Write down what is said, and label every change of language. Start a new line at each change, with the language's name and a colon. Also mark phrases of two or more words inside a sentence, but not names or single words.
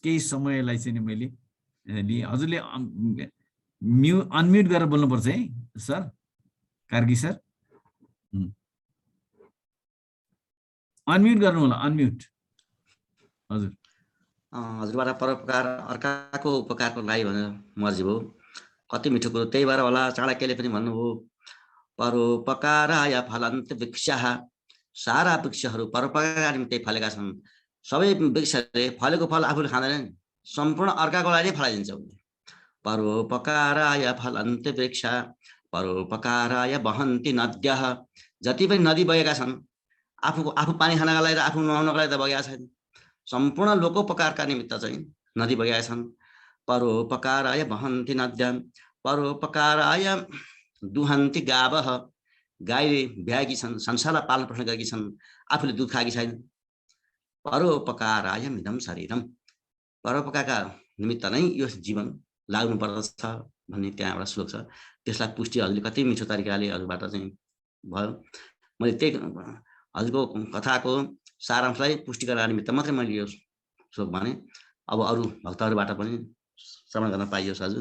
Nepali: केही समयलाई चाहिँ मैले हजुरले अनम्युट गरेर बोल्नुपर्छ है सर, कार्की सर। अनम्युट गर्नु होला, अनम्युट। हजुर हजुरबाट परोपकार अर्काको उपकारको लागि भनेर मर्जी भयो। कति मिठो कुरो, त्यही भएर होला चाणक्यले पनि भन्नुभयो
Sanskrit: परोपकाराय फलन्त वृक्षः।
Nepali: सारा वृक्षहरू परोपकारका निम्ति फलेका छन्। सबै वृक्षले फलेको फल आफूले खाँदैनन्, सम्पूर्ण अर्काको लागि फलाइदिन्छ।
Sanskrit: परोपकाराय फलन्त वृक्ष परोपकाराय वहन्ति नद्यः।
Nepali: जति पनि नदी बगेका छन् आफू पानी खानका लागि र आफू नुहाउनका लागि त बगेका छैन, सम्पूर्ण लोकोपकारका निमित्त चाहिँ नदी बगेका छन्।
Sanskrit: परोपकाराय वहन्ति नद्यः परोपकाराय दुहन्ति गावः।
Nepali: गाईले ब्याएकी छन्, संसारलाई पालन पोषण गरेकी छन्, आफूले दुध खाएकी छैन।
Sanskrit: परोपकाराय मिदं शरीरम।
Nepali: परोपकारका निमित्त नै यो जीवन लाग्नु पर्दछ भन्ने त्यहाँ एउटा श्लोक छ। त्यसलाई पुष्टि हजुरले कति मिठो तरिकाले हजुरबाट चाहिँ भयो। मैले त्यही हजुरको कथाको सारांशलाई पुष्टि गराउने निमित्त मात्रै मैले यो श्लोक भने। अब अरू भक्तहरूबाट पनि श्रवण गर्न पाइयोस् हजुर।